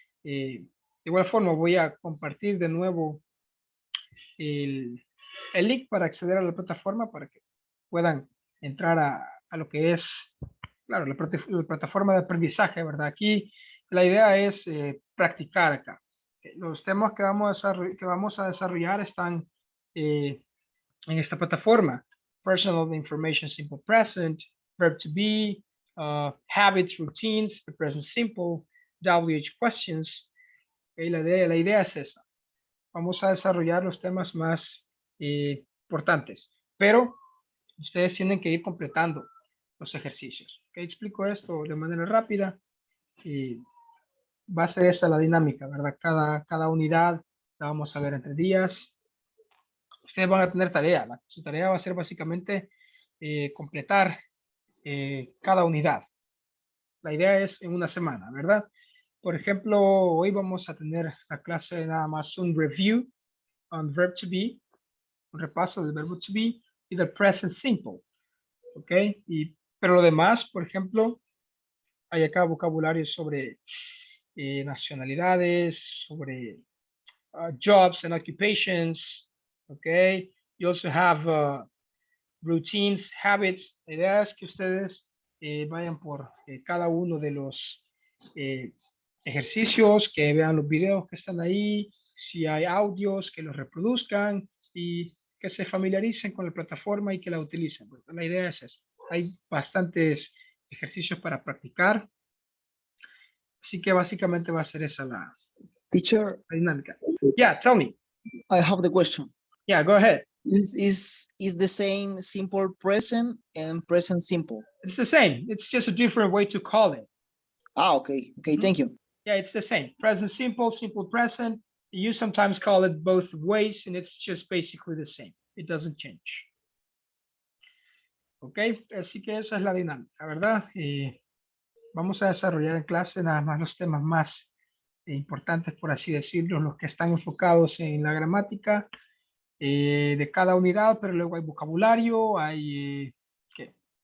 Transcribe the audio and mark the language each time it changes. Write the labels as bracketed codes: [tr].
[es] De igual forma voy a compartir de nuevo el link para acceder a la plataforma para que puedan entrar a lo que es, claro, la plataforma de aprendizaje, ¿verdad? Aquí la idea es practicar acá. Los temas que vamos a desarrollar están en esta plataforma. [en] Personal Information Simple Present, Verb to Be, habits, routines, the present simple, WH questions. [es] Okay, la idea es esa. Vamos a desarrollar los temas más importantes, pero ustedes tienen que ir completando los ejercicios. Okay, explico esto de manera rápida y va a ser esa la dinámica, ¿verdad? Cada unidad la vamos a ver entre días. Ustedes van a tener tarea. Su tarea va a ser básicamente completar cada unidad. La idea es en una semana, ¿verdad? Por ejemplo, hoy vamos a tener la clase nada más un [en] review on verb to be, [es] un repaso del verbo to be y del present simple, ¿ok? Pero lo demás, por ejemplo, hay acá vocabulario sobre nacionalidades, sobre [en] jobs and occupations, [es] ¿ok? [en] You also have routines, habits. [es] La idea es que ustedes vayan por cada uno de los ejercicios, que vean los videos que están ahí, si hay audios, que los reproduzcan y que se familiaricen con la plataforma y que la utilicen. Bueno, la idea es esa. Hay bastantes ejercicios para practicar, así que básicamente va a ser esa la [en] Teacher, [es] dinámica. [en] Yeah, tell me. I have the question. Yeah, go ahead. Is the same simple present and present simple? It's the same. It's just a different way to call it. Ah, okay. Okay, thank you. Yeah, it's the same. Present simple, simple present. You sometimes call it both ways, and it's just basically the same. It doesn't change. [es] Ok, así que esa es la dinámica, ¿verdad? Vamos a desarrollar en clase nada más los temas más importantes, por así decirlo, los que están enfocados en la gramática de cada unidad, pero luego hay vocabulario, hay ¿qué?